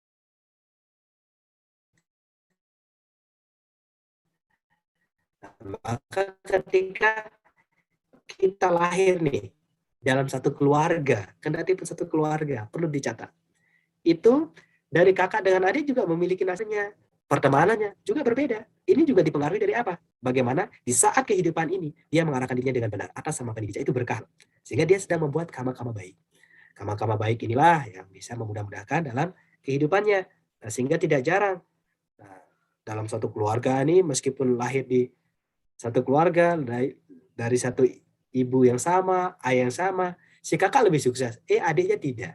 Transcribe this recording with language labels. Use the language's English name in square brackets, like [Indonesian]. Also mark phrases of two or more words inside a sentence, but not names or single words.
[Indonesian] Maka ketika kita lahir nih dalam satu keluarga, kendati pun satu keluarga, perlu dicatat. Itu dari kakak dengan adik juga memiliki nasibnya. Pertemanannya juga berbeda. Ini juga dipengaruhi dari apa? Bagaimana di saat kehidupan ini dia mengarahkan dirinya dengan benar atas sama bijak itu berkah. Sehingga dia sedang membuat kama-kama baik. Kama-kama baik inilah yang bisa memudah-mudahkan dalam kehidupannya. Nah, sehingga tidak jarang dalam satu keluarga ini meskipun lahir di satu keluarga dari satu ibu yang sama, ayah yang sama, si kakak lebih sukses, adiknya tidak.